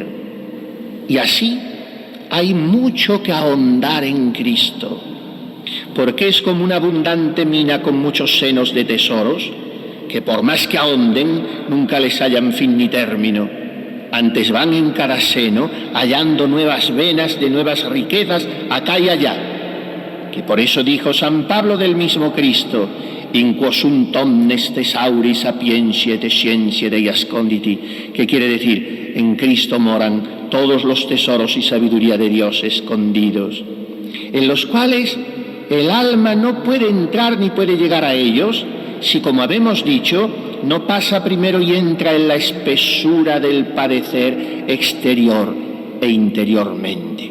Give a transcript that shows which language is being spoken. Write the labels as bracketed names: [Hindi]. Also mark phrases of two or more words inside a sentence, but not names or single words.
[Spanish] Y así hay mucho que ahondar en Cristo, porque es como una abundante mina con muchos senos de tesoros, que por más que ahonden, nunca les hallan fin ni término. Antes van en cada seno hallando nuevas venas de nuevas riquezas acá y allá. Que por eso dijo San Pablo del mismo Cristo, [Latin] in quo sunt omnes thesauri sapientiae et scientiae Dei asconditi, [Spanish] que quiere decir, en Cristo moran todos los tesoros y sabiduría de Dios escondidos, en los cuales el alma no puede entrar ni puede llegar a ellos, si, como habemos dicho, no pasa primero y entra en la espesura del padecer exterior e interiormente.